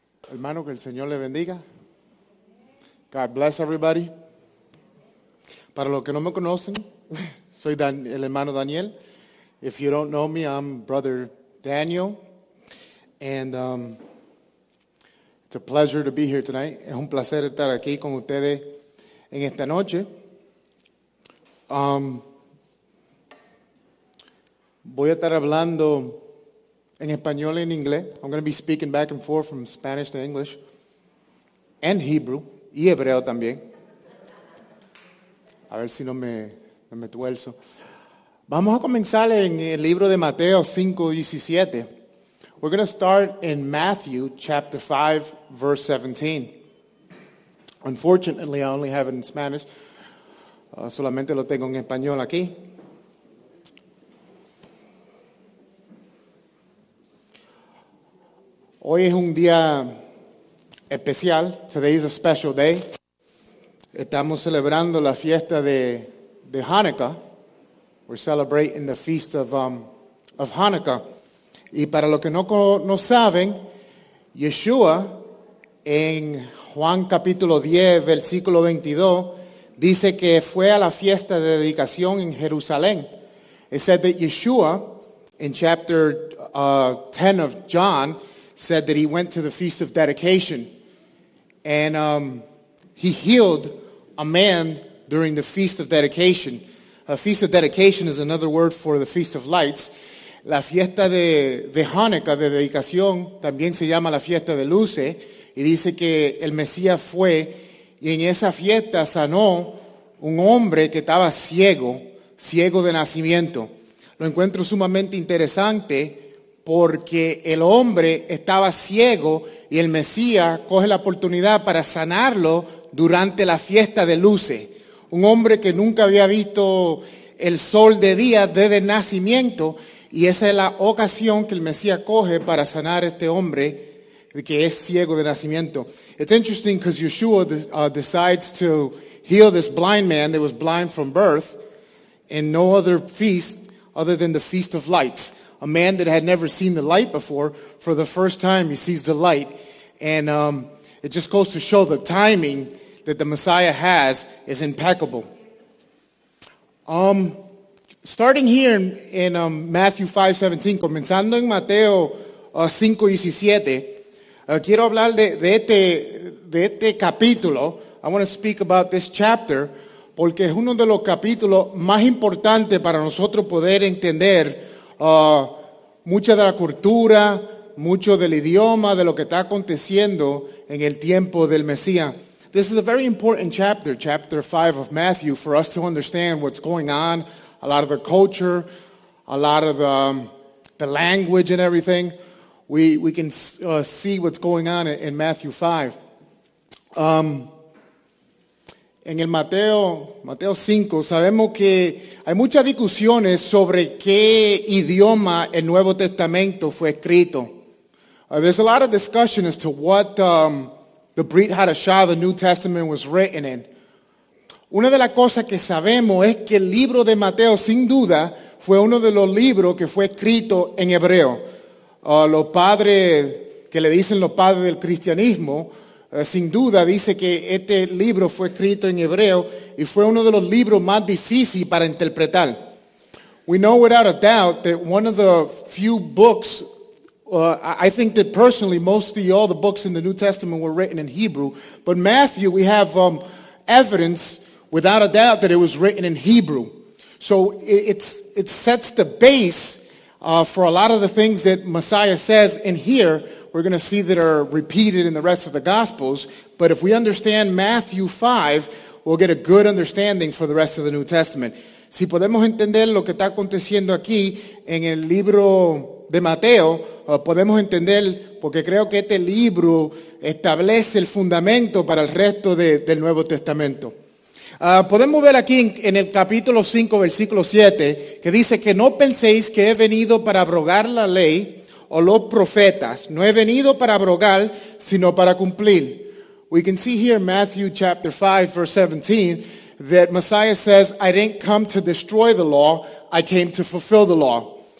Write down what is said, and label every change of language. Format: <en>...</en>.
<es>Hermano, que el Señor le bendiga.</es> <en>God bless everybody.</en> <es>Para los que no me conocen, soy el hermano Daniel.</es> <en>If you don't know me, I'm Brother Daniel. And it's a pleasure to be here tonight.</en> <es>Es un placer estar aquí con ustedes en esta noche. Voy a estar hablando en español y en inglés.</es> <en>I'm going to be speaking back and forth from Spanish to English. And Hebrew.</en> <es>Y hebreo también. A ver si no me tuerzo. Vamos a comenzar en el libro de Mateo 5:17.</es> <en>We're going to start in Matthew chapter 5, verse 17. Unfortunately, I only have it in Spanish.</en> <es>Solamente lo tengo en español aquí. Hoy es un día especial.</es> <en>Today is a special day.</en> <es>Estamos celebrando la fiesta de Hanukkah.</es> <en>We're celebrating the feast of Hanukkah.</en> <es>Y para los que no saben, Yeshua en Juan capítulo 10, versículo 22, dice que fue a la fiesta de dedicación en Jerusalén.</es> <en>It said that Yeshua, in chapter 10 of John, said that he went to the feast of dedication. And he healed a man during the feast of dedication. A feast of dedication is another word for the feast of lights.</en> <es>La fiesta de Hanukkah, de dedicación, también se llama la fiesta de luces, y dice que el Mesías fue, y en esa fiesta sanó un hombre que estaba ciego de nacimiento. Lo encuentro sumamente interesante porque el hombre estaba ciego y el Mesías coge la oportunidad para sanarlo durante la fiesta de luces. Un hombre que nunca había visto el sol de día desde el nacimiento. Y esa es la ocasión que el Mesías coge para sanar a este hombre que es ciego de nacimiento.</es> <en>It's interesting because Yeshua decides to heal this blind man that was blind from birth in no other feast other than the Feast of Lights. A man that had never seen the light before, for the first time he sees the light. And it just goes to show the timing that the Messiah has is impeccable. Starting here in Matthew 5:17,</en> <es>comenzando en Mateo 5:17, quiero hablar de este capítulo.</es> <en>I want to speak about this chapter</en> <es>porque es uno de los capítulos más importantes para nosotros poder entender mucha de la cultura, mucho del idioma, de lo que está aconteciendo en el tiempo del Mesías.</es> <en>This is a very important chapter, chapter 5 of Matthew, for us to understand what's going on. A lot of the culture, a lot of the language and everything. We can see what's going on in Matthew 5.</en> <es>En el Mateo 5 sabemos que hay muchas discusiones sobre qué idioma el Nuevo Testamento fue escrito.</es> <en>There's a lot of discussion as to what the Brit Hadashah, the New Testament, was written in.</en> <es>Una de las cosas que sabemos es que el libro de Mateo, sin duda, fue uno de los libros que fue escrito en hebreo. Los padres, que le dicen los padres del cristianismo, sin duda dice que este libro fue escrito en hebreo y fue uno de los libros más difíciles para interpretar.</es> <en>We know without a doubt that one of the few books, I think that personally all the books in the New Testament were written in Hebrew, but Matthew we have evidence without a doubt that it was written in Hebrew. So it sets the base for a lot of the things that Messiah says in here. We're going to see that are repeated in the rest of the Gospels. But if we understand Matthew 5, we'll get a good understanding for the rest of the New Testament.</en> <es>Si podemos entender lo que está aconteciendo aquí en el libro de Mateo, podemos entender, porque creo que este libro establece el fundamento para el resto del Nuevo Testamento. Podemos ver aquí en el capítulo 5, versículo 7, que dice que no penséis que he venido para abrogar la ley o los profetas. No he venido para abrogar, sino para cumplir.</es> <en>We can see here in Matthew chapter 5, verse 17, that Messiah says, I didn't come to destroy the law, I came to fulfill the law.</en>